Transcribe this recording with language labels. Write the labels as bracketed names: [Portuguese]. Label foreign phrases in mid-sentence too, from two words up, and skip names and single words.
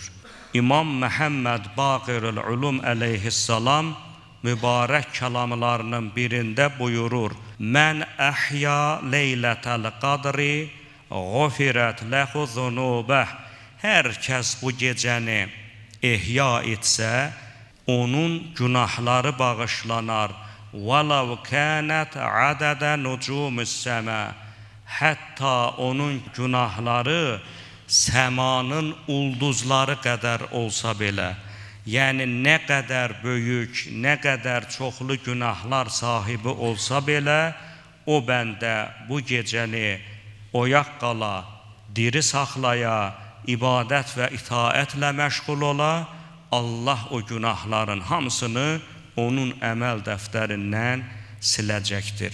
[Azerbaijani] İmam Məhəmməd Baqirul Ulum əleyhissalam mübarək kəlamlarının birində buyurur: [Arabic] من أحيا ليلة القدر غفرت له ذنوبه. [Azerbaijani] Hər kəs bu gecəni ehya etsə, onun günahları bağışlanar. [Arabic] وَلَوْ كَانَتْ عَدَدَ نُجُومِ السَّمَا. [Azerbaijani] Hətta onun günahları səmanın ulduzları qədər olsa belə, yəni nə qədər böyük, nə qədər çoxlu günahlar sahibi olsa belə, o bəndə bu gecəni oyaq qala, diri saxlaya, ibadət və itaətlə məşğul ola, Allah o günahların hamısını onun əməl dəftərindən siləcəkdir.